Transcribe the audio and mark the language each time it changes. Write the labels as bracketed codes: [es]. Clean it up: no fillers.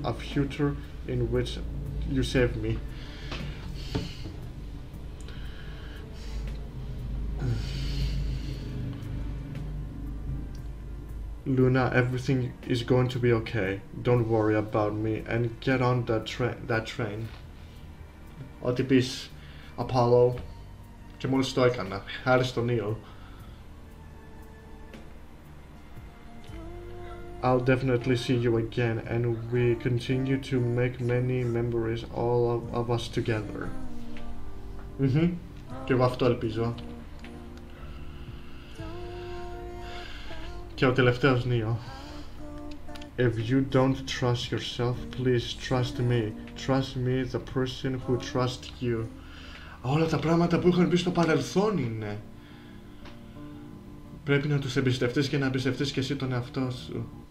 [en] A future in which you saved me. Luna, everything is going to be okay. Don't worry about me and get on that train. [el] Ό,τι πεις, Apollo. Και μόλις το έκανα, χάρη στον Neil. [en] I'll definitely see you again and we continue to make many memories, all of us together. [el] Και εγώ αυτό ελπίζω. Και ο τελευταίος Neil. [en] If you don't trust yourself, please trust me. Trust me, the person who trusts you. [el] Όλα τα πράγματα που είχαν πει στο παρελθόν είναι. Πρέπει να τους εμπιστευτείς και να εμπιστευτείς και εσύ τον εαυτό σου.